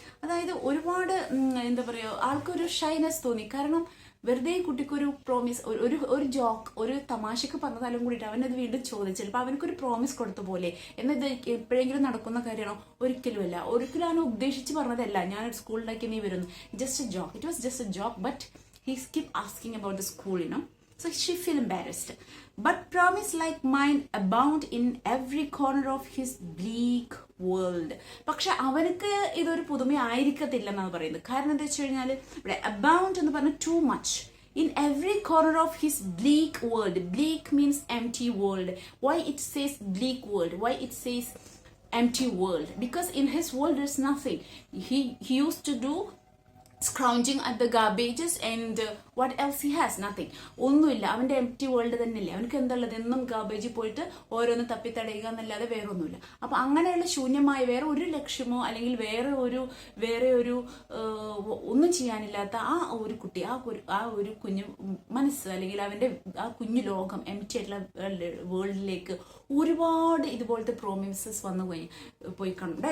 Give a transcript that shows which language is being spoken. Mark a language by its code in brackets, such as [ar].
[ml] അതായത് ഒരുപാട് എന്താ പറയുക, ആൾക്കൊരു ഷൈനസ് തോന്നി. കാരണം വെറുതെ കുട്ടിക്കൊരു പ്രോമിസ്, ഒരു ജോക്ക്, ഒരു തമാശക്ക് പറഞ്ഞതാലും കൂടിയിട്ട് അവനത് വീണ്ടും ചോദിച്ചു. ചിലപ്പോൾ അവനക്കൊരു പ്രോമിസ് കൊടുത്ത പോലെ. എന്നത് എപ്പോഴെങ്കിലും നടക്കുന്ന കാര്യമാണോ? ഒരിക്കലുമല്ല. ഒരിക്കലും അവനെ ഉദ്ദേശിച്ച് പറഞ്ഞതല്ല, ഞാൻ സ്കൂളിലേക്ക് നീ വരുന്നു. [en] Just a joke, it was just a joke, but he keep asking about the school, So she feel embarrassed. But promise like mine abound in every corner of his bleak world. [ml] പക്ഷെ അവനക്ക് ഇതൊരു പുതുമയായിരിക്കത്തില്ല എന്നാണ് പറയുന്നത്. കാരണം എന്താ വെച്ച് കഴിഞ്ഞാൽ ഇവിടെ abound എന്ന് പറഞ്ഞാൽ [en] too much. In every corner of his bleak world. Bleak means empty world. Why it says bleak world? Why it says empty world? Because in his world there's nothing. He used to do scrounging at the garbages and what else he has? Nothing. [ml] ഒന്നുമില്ല. അവന്റെ empty world തന്നെയല്ലേ. അവനക്ക് എന്താണുള്ളത്? എന്നും ഗാർബേജിൽ പോയിട്ട് ഓരോന്ന് തപ്പി തടയുക എന്നല്ലാതെ വേറെ ഒന്നുമില്ല. അപ്പൊ അങ്ങനെയുള്ള ശൂന്യമായ വേറെ ഒരു ലക്ഷ്യമോ അല്ലെങ്കിൽ വേറെ ഒരു ഒന്നും ചെയ്യാനില്ലാത്ത ആ ഒരു കുട്ടി, ആ ഒരു കുഞ്ഞു മനസ്സ് അല്ലെങ്കിൽ അവന്റെ ആ കുഞ്ഞു ലോകം, എംപ്റ്റി ആയിട്ടുള്ള വേൾഡിലേക്ക് ഒരുപാട് ഇതുപോലത്തെ പ്രോമിസസ് വന്നു പോയി കണ്ട.